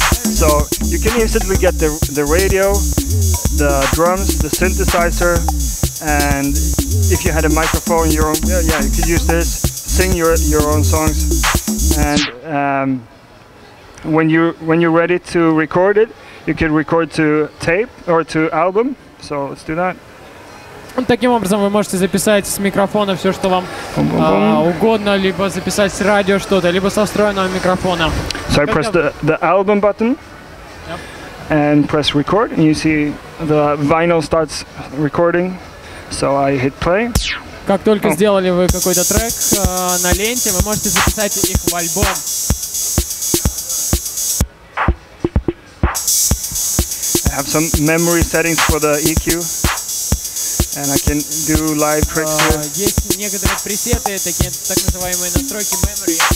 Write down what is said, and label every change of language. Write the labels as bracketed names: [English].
[English] So you can instantly get the radio, the drums, the synthesizer, and if you had a microphone, you could use this, sing your own songs, and when you're ready to record it, you can record to tape or to album. So let's do that. [Russian] Таким образом вы можете записать с микрофона все, что вам угодно, либо записать с радио что-то, либо со встроенного микрофона. [English] So I press the album button and press record, and you see the vinyl starts recording. So I hit play. [Russian] Как только сделали вы какой-то трек на ленте, вы можете записать их в альбом. [English] I have some memory settings for the EQ, and I can do live tricks here. [Russian] Есть некоторые пресеты, такие так называемые настройки memory.